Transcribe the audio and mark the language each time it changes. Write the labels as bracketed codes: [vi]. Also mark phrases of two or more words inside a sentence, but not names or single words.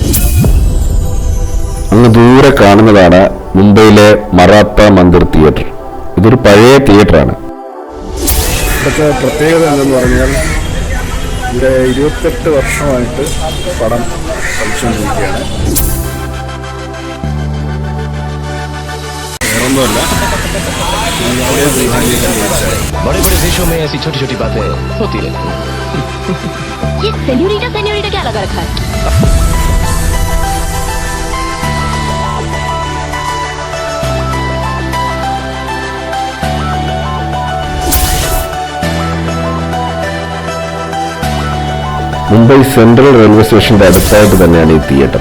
[ml] അങ്ങ് ദൂരെ കാണുന്നതാണ് മുംബൈയിലെ മറാത്ത മന്ദിർ തിയേറ്റർ. ഇതൊരു പഴയ തിയേറ്ററാണ്. ഇവിടുത്തെ പ്രത്യേകത എന്തെന്ന് പറഞ്ഞാൽ ഇവിടെ 28 വർഷമായിട്ട് പടം കളിച്ചുകൊണ്ടിരിക്കുകയാണ്. വേറൊന്നുമല്ല, [hi] बड़े बड़े देशों में ऐसी छोटी छोटी बातें होती रहती हैं। ये सेन्योरिटा क्या लगा रखा है? [ml] മുംബൈ സെൻട്രൽ റെയിൽവേ സ്റ്റേഷന്റെ അടുത്തായിട്ട് തന്നെയാണ് ഈ തിയേറ്റർ.